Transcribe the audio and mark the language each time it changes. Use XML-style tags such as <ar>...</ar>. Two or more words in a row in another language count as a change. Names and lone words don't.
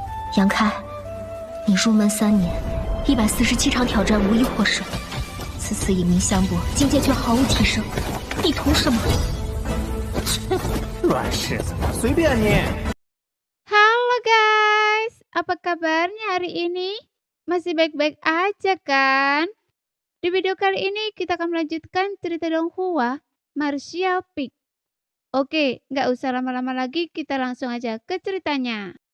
<zh>杨开，你入门3年，147场挑战无一获胜，此次以命相搏，境界却毫无提升，你图什么？软柿子，随便你。</zh> <id>Halo guys, apa kabarnya hari ini? Masih baik-baik aja kan? Di video kali ini kita akan melanjutkan cerita Donghua Martial Peak. Oke, nggak usah lama-lama lagi, kita langsung aja ke ceritanya.</id>